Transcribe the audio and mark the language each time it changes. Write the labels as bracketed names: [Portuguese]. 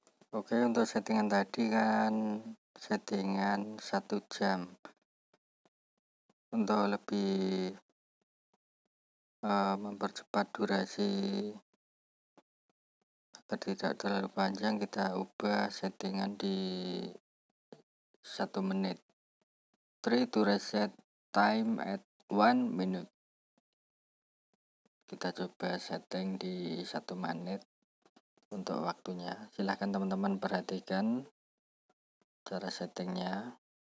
[Indonesian] Oke, untuk settingan tadi kan settingan 1 jam. Untuk lebih mempercepat durasi agar tidak terlalu panjang, kita ubah settingan di 1 menit. [English] Try to reset time at 1 minute. [Indonesian] Kita coba setting di 1 menit untuk waktunya. Silahkan teman-teman perhatikan cara settingnya.